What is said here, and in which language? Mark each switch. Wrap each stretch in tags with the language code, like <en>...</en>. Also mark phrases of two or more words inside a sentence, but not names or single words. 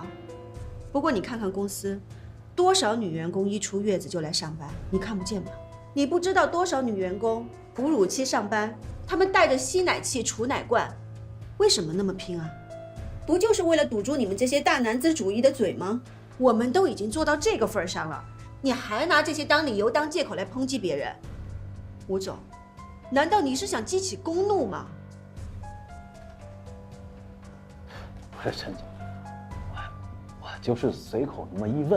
<zh>不過你看看公司，多少女員工一出月子就來上班，你看不見嗎？你不知道多少女員工哺乳期上班，她們帶着吸奶器、儲奶罐，為什麼那麼拼啊？不就是為了堵住你們這些大男子主義的嘴嗎？我們都已經做到這個份上了，你還拿這些當理由、當借口來抨擊別人？吳總，難道你是想激起公怒嗎？不是陳總，我就是隨口那麼一問。</zh>